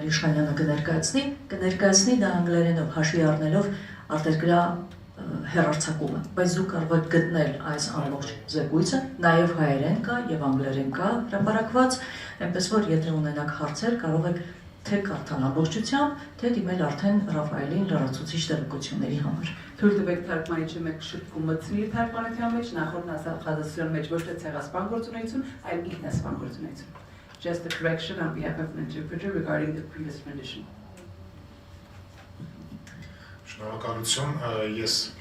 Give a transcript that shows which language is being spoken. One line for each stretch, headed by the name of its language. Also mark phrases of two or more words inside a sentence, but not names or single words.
Armenian: Իշխանյանը կներկայացնի դա անգլերենով հաշվի առնելով արտերկրյա հեռարձակումը, բայց դուք կարող եք գտնել այս ամբողջ զեկույցը, նաև հայերեն կա եւ անգլերեն կա հրապարակված, այնպես որ եթե ունենաք հարցեր, կարող եք թե կարդալ ամբողջությամբ, թե դիմել արդեն Ռաֆայելին լրացուցիչ տեղեկությունների համար։ Թույլ տվեք թարգմանիչը մեկ շփում մտցնի թարգմանության մեջ, նախորդ նախադասության մեջ ոչ թե ցեղասպան գործունեություն, այլ ինքնասպան գործունեություն.
English: Just a correction on behalf of an interpreter regarding the previous rendition.
Armenian: Շնորհակալություն, ես